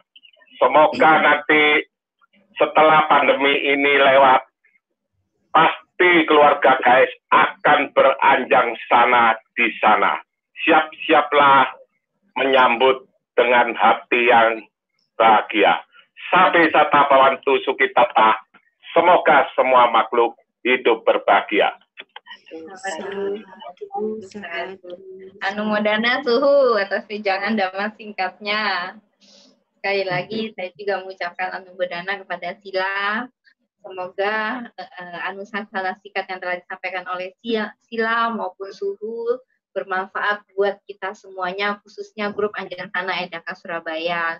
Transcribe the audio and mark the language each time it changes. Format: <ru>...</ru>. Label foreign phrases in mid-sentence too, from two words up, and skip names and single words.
<id>Semoga nanti setelah pandemi ini lewat, pasti keluarga guys akan beranjang sana di sana. Siap-siaplah menyambut dengan hati yang bahagia.</id> <pi>Sabe sata bawantu sukitata.</pi> <id>Semoga semua makhluk hidup berbahagia. Anumodana suhu atas wejangan dhamma singkatnya. Sekali lagi saya juga mengucapkan anumodana kepada Sila. Semoga anusasana sikat yang telah disampaikan oleh Sila maupun Suhu bermanfaat buat kita semuanya, khususnya grup Anjang Sana Edaka Surabaya.</id>